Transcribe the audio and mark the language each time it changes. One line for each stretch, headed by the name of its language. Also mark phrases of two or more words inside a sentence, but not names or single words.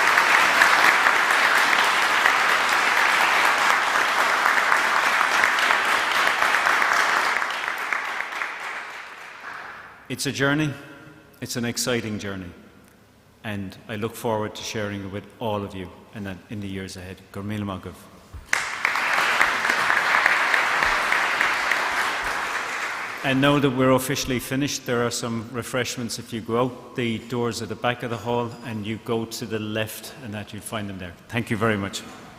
English: It's a journey, it's an exciting journey, and I look forward to sharing it with all of you in the years ahead.
Irish: Gur míle maith.
English: And now that we're officially finished, there are some refreshments. If you go out the doors at the back of the hall and you go to the left, and that you'll find them there. Thank you very much.